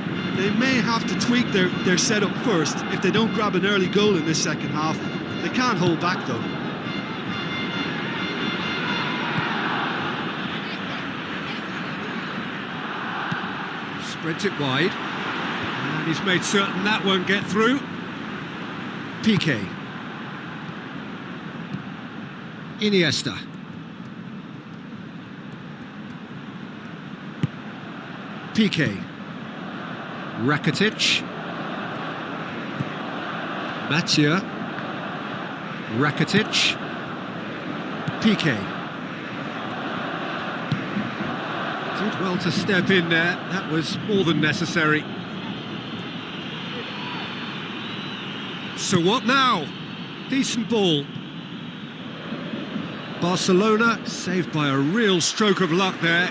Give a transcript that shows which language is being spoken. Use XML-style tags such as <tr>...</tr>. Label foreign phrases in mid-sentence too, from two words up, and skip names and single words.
<en>They may have to tweak their setup first if they don't grab an early goal in this second half. They can't hold back though. Spreads it wide. And he's made certain that won't get through. Piqué. Iniesta. Piqué. Rakitic. Mathieu. Rakitic. Piqué. Did well to step in there. That was more than necessary. So what now? Decent ball. Barcelona saved by a real stroke of luck there.</en>